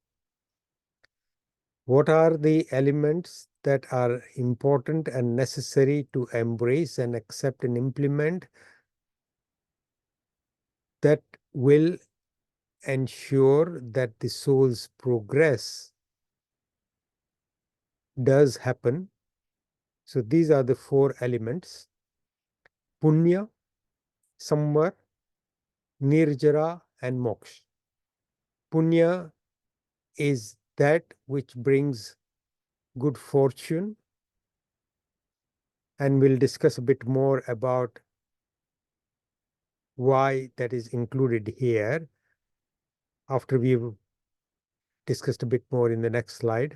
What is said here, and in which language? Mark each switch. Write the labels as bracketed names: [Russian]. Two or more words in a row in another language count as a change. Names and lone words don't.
[English] What are the elements that are important and necessary to embrace and accept and implement that will ensure that the soul's progress does happen? So these are the four elements: [Sanskrit] पुण्य, संवर, निर्जरा, [English] and moksha. Punya is that which brings good fortune, and we'll discuss a bit more about why that is included here after we've discussed a bit more in the next slide.